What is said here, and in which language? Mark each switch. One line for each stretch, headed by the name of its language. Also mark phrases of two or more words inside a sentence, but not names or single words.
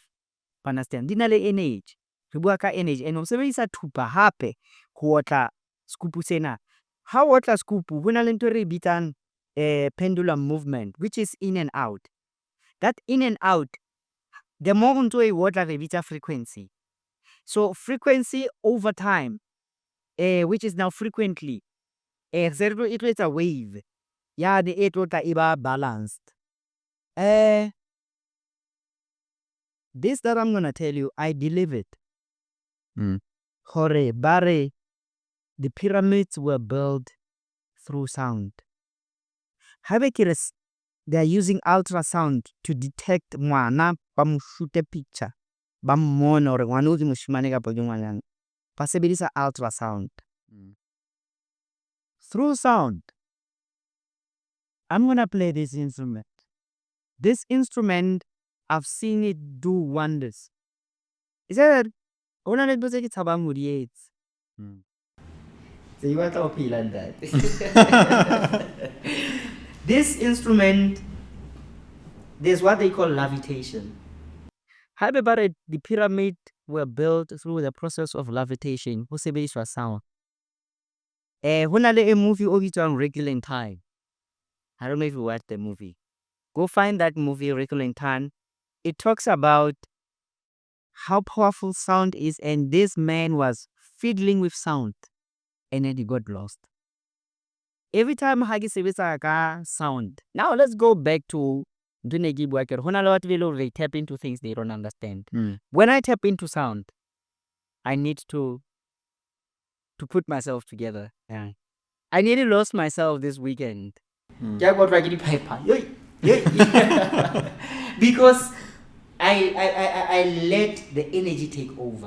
English: Understand,
Southern Sotho: di na le energy, re bua ka energy, and o sebedisa thupa hape ho otla skupu sena. Ha o otla skupu ho na le ntho re bitsang
English: pendulum movement, which is in and out. That in and out, the more ntho e otla re bitsa frequency. So frequency over time, which is now frequently, it is a wave. Yeah, the e tla e ba balanced. This that I'm gonna tell you, I believe it.
Southern Sotho: Hore bare,
English: the pyramids were built through sound. They are using ultrasound to detect
Southern Sotho: ngwana ba mo
English: shoot a picture,
Southern Sotho: ba mmona hore ngwana o di moshimane kapa ke ngwanana, ba sebedisa ultrasound.
English: Through sound, I'm gonna play this instrument. This instrument, I've seen it do wonders. Is that
Southern Sotho: ona le ntho tse ke tshabang ho di etsa?
English: So you want to feel like that? This instrument, there's what they call levitation. However, the pyramid were built through the process of levitation.
Southern Sotho: Ho sebediswa sound. Ho na le a movie o bitswang Wrinkle in Time.
English: I don't know if you watched the movie. Go find that movie, Wrinkle in Time. It talks about how powerful sound is, and this man was fiddling with sound, and then he got lost. Every time
Southern Sotho: ha ke sebetsa ka sound.
English: Now let's go back to they tap into things they don't understand. When I tap into sound, I need to put myself together. Yeah. I nearly lost myself this weekend. Because I let the energy take over.